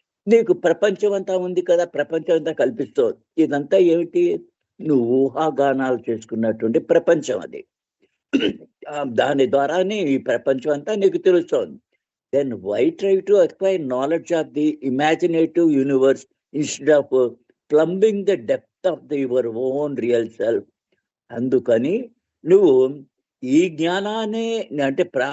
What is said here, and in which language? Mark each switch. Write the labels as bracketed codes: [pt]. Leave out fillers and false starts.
[te] నీకు ప్రపంచం అంతా ఉంది కదా, ప్రపంచం అంతా కల్పిస్తుంది. ఇదంతా ఏమిటి? నువ్వు ఊహాగానాలు చేసుకున్నటువంటి ప్రపంచం అది. దాని ద్వారానే ఈ ప్రపంచం అంతా నీకు తెలుస్తోంది. [en] then why try to acquire knowledge of the imaginative universe instead of plumbing the depth of your own real self? [te] అందుకని నువ్వు ఈ జ్ఞానాన్ని అంటే